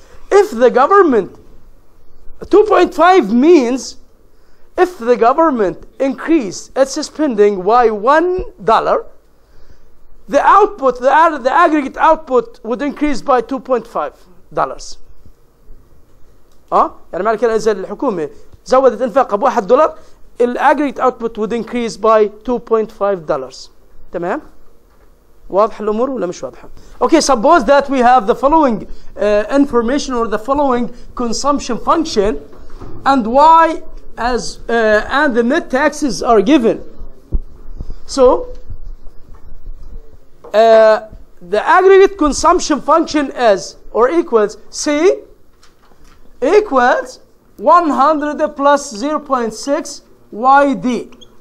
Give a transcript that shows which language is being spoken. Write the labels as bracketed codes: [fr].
[en] If the government, 2.5 means if the government increased its spending by $1, the output, the aggregate output would increase by $2.5. [ar] يعني معنى كده إذا الحكومة زودت إنفاقها $1, الأجريت [en] output would increase by $2.5. [ar] تمام؟ واضح الأمور ولا مش واضحة؟ [en] Okay, suppose that we have the following information or the following consumption function, and y as and the net taxes are given. So the aggregate consumption function is or equals C equals 100 plus 0.6 YD.